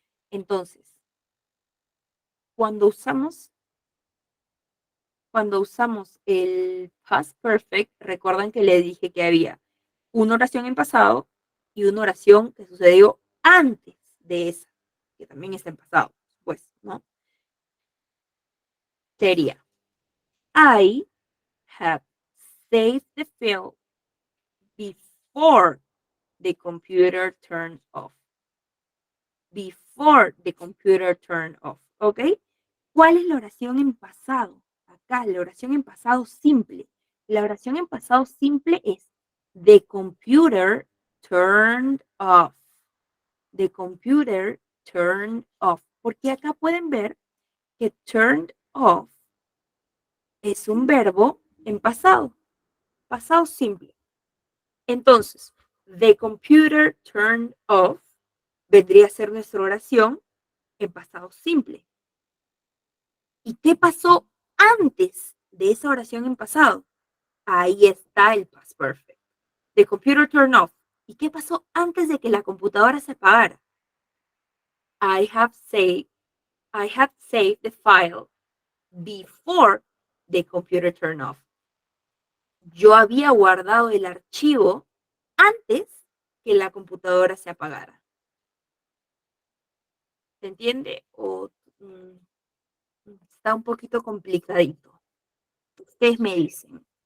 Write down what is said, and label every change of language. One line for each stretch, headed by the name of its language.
Spanish: Entonces, cuando usamos el past perfect, recuerdan que le dije que había una oración en pasado y una oración que sucedió antes de esa, que también está en pasado, pues, ¿no? Sería,
English: I had saved the file before the computer turned off. Before the computer turned off, ¿ok?
Spanish: ¿Cuál es la oración en pasado? Acá, la oración en pasado simple. La oración en pasado simple es
English: the computer turned off. The computer turned off.
Spanish: Porque acá pueden ver que
English: turned off
Spanish: es un verbo en pasado. Pasado simple. Entonces,
English: the computer turned off
Spanish: vendría a ser nuestra oración en pasado simple. ¿Y qué pasó antes de esa oración en pasado? Ahí está el past perfect.
English: The computer turned off.
Spanish: ¿Y qué pasó antes de que la computadora se apagara?
English: I had saved the file before the computer turned off.
Spanish: Yo había guardado el archivo antes que la computadora se apagara. ¿Se entiende? O está un poquito complicadito. Ustedes me dicen.